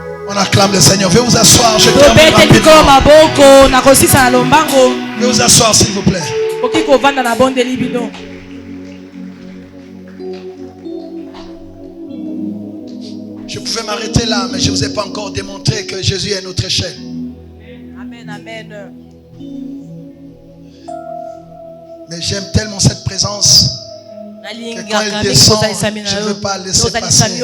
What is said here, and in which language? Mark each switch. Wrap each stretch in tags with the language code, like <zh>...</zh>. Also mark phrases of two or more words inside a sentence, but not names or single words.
<fr>On acclame le Seigneur. Veuillez vous asseoir. Je</fr> <ln>tobete</ln> <fr>termine</fr> <ln>likolo</ln> <fr>rapidement.</fr> <ln>maboko na kosisa na lombango.</ln> <fr>Veuillez vous asseoir s'il vous plaît.</fr> <ln>Oki kovanda na bondeli bino.</ln> <fr>Je pouvais m'arrêter là, mais je ne vous ai pas encore démontré que Jésus est notre échelle. Amen, amen. Mais j'aime tellement cette présence que quand il descend, je ne veux pas laisser passer.</fr>